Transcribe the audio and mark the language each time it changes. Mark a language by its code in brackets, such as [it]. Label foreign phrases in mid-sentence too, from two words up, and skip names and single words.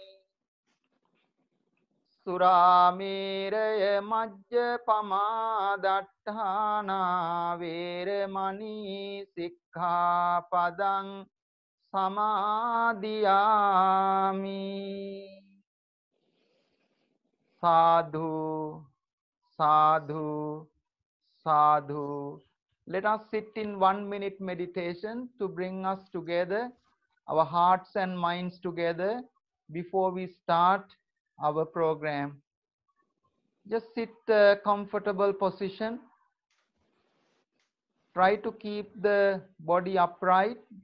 [pi] Surāmeraya majjapamā daṭṭhānā vēremani sikkhapadang samadhiyami. Sadhu, sadhu, sadhu. [en] Let us sit in 1 minute meditation to bring us together, our hearts and minds together before we start our program. Just sit a comfortable position. Try to keep the body upright.